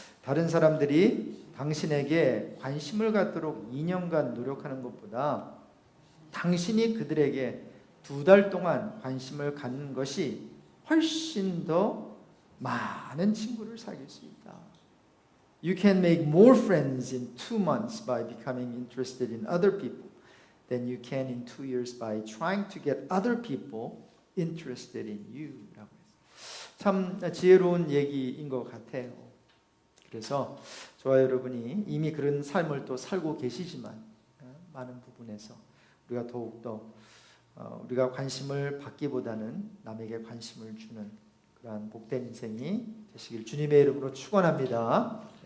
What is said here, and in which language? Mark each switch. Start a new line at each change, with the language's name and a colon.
Korean: 다른 사람들이 당신에게 관심을 갖도록 2년간 노력하는 것보다 당신이 그들에게 2달 동안 관심을 갖는 것이 훨씬 더 많은 친구를 사귈 수 있다.
English: You can make more friends in 2 months by becoming interested in other people than you can in 2 years by trying to get other people interested in you.
Korean: 라고 했어요. 참 지혜로운 얘기인 것 같아요. 그래서 저와 여러분이 이미 그런 삶을 또 살고 계시지만 많은 부분에서 우리가 더욱더 우리가 관심을 받기보다는 남에게 관심을 주는 그러한 복된 인생이 되시길 주님의 이름으로 축원합니다.